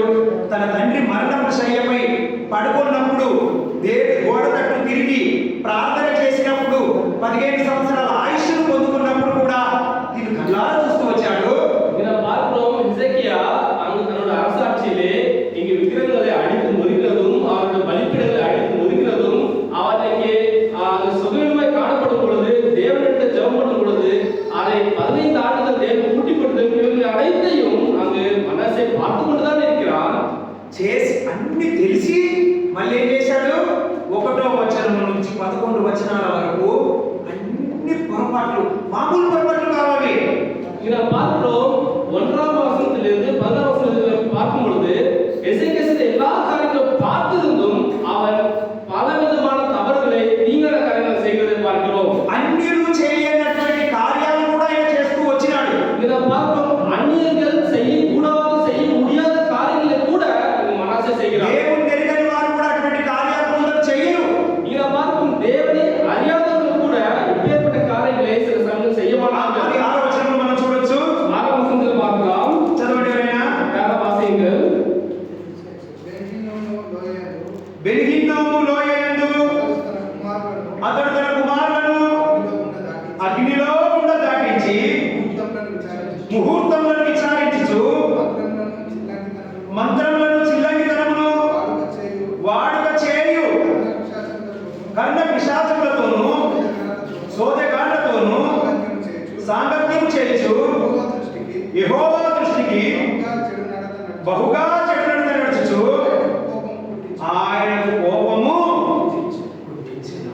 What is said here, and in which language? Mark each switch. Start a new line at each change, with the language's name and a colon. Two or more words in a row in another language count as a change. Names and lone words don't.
Telugu: తన తండ్రి మరణం శయ్యపై పడుకున్నప్పుడు దేవుడి గోడ తట్టు తిరిగి ప్రార్థన చేసినప్పుడు 15 సంవత్సరాల ఆయుష్ను పొందుకున్నప్పుడు కూడా దీన్ని కళ్ళారా చూస్తూ వచ్చాడు.
Tamil: இதை பார்க்கிறோம். ஹிஸ்கியா அங்கு தன்னோட அரசாட்சியிலே இங்கு விக்கிரகங்களை அடித்து நொறுக்கிறதும் அவருடைய பலிபீடங்களை அடித்து நொறுக்கிறதும் அவனுக்கு சுகவீனமாய் காணப்படும் பொழுது தேவனிடத்தில் ஜெபம் பண்ணும் பொழுது அதை 15 ஆண்டுகள் தேவன் கூட்டி கொடுத்து இவர்கள் அனைத்தையும் அங்கு மனசை பார்த்து கொண்டுதான் இருக்கிறான்.
Telugu: చేసి అన్ని తెలిసి మళ్ళీ ఏం చేశాడు? 1వ వచనం నుంచి 11 వచనాల వరకు అన్ని పొరపాట్లు, మామూలు పొరపాట్లు కావాలి.
Tamil: இதை பார்க்கிறோம். 1ஆம் வசனத்திலிருந்து 11ஆம் வசனம் வரை பார்க்கும் பொழுது எசேக்கியா செய்த எல்லா காரியங்களும் பார்த்திருந்தும் அவன் பலவிதமான தவறுகளை தீங்கான காரியங்களை செய்வதை பார்க்கிறோம்.
Telugu: అన్యులు చేయనటువంటి కార్యాలు కూడా ఆయన చేస్తూ వచ్చినాడు.
Tamil: இதை பார்க்கிறோம். அந்நியர்கள் செய்யக்கூடாது செய்ய முடியாத காரியங்களை கூட மனாசே செய்கிறான்.
Telugu: దేవుని ఎరుగని వారు కూడా అటువంటి కార్యాలు కొందరు చేయరు.
Tamil: இதை பார்க்கும். தேவனை அறியாதவர்கள் கூட இப்பேற்பட்ட காரியங்களை சில சமயம் செய்ய மாட்டார்கள்.
Telugu: అది 6వ వచనంలో మనం చూడొచ్చు.
Tamil: 6ஆம் வசனத்தில் பார்க்கலாம்.
Telugu: చదవండి ఎవరైనా.
Tamil: யார வாசியுங்கள்.
Telugu: బెన్హిన్నోము లోయయందు అతడు తన కుమారులను అగ్నిలో గుండ దాటించి ముహూర్తములను విచారించుచు మంత్రములను చిల్లంగితనమును వాడుక చేయు కర్ణ పిశాచములతోనూ సోదెగాళ్లతోనూ సాంగత్యం చేయుచు యెహోవా దృష్టికి బహుగా చెడు నడత నడుచుచు ఆయనకు కోపము పుట్టించెను.